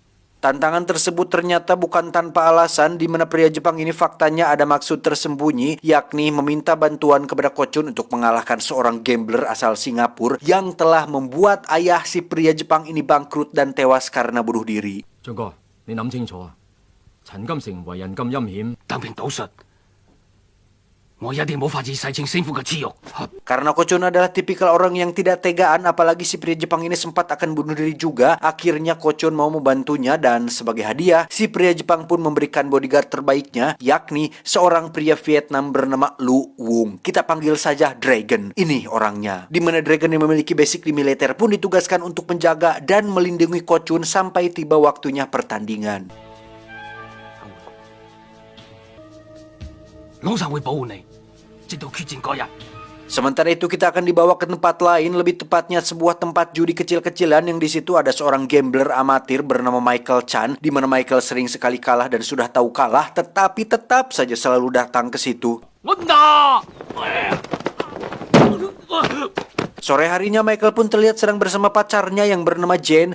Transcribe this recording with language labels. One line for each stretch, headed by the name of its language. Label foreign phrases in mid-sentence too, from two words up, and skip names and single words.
Indonesian: Tantangan tersebut ternyata bukan tanpa alasan, di mana pria Jepang ini faktanya ada maksud tersembunyi, yakni meminta bantuan kepada Ko-chun untuk mengalahkan seorang gambler asal Singapura yang telah membuat ayah si pria Jepang ini bangkrut dan tewas karena bunuh diri.
Cantonese: 俊哥，你諗清楚啊！陳金城為人咁陰險，單憑賭術，我一定冇法子洗清師傅嘅恥辱。
Indonesian: Karena Ko-chun adalah tipikal orang yang tidak tegaan, apalagi si pria Jepang ini sempat akan bunuh diri juga, akhirnya Ko-chun mau membantunya dan sebagai hadiah, si pria Jepang pun memberikan bodyguard terbaiknya, yakni seorang pria Vietnam bernama Lu Wung. Kita panggil saja Dragon. Ini orangnya. Di mana Dragon yang memiliki basic di militer pun ditugaskan untuk menjaga dan melindungi Ko-chun sampai tiba waktunya pertandingan.
Cantonese: 老實會保護你，直到決戰嗰日。
Indonesian: Sementara itu kita akan dibawa ke tempat lain, lebih tepatnya sebuah tempat judi kecil-kecilan yang di situ ada seorang gambler amatir bernama Michael Chan, di mana Michael sering sekali kalah dan sudah tahu kalah, tetapi tetap saja selalu datang ke situ. Sore harinya Michael pun terlihat sedang bersama pacarnya yang bernama Jane.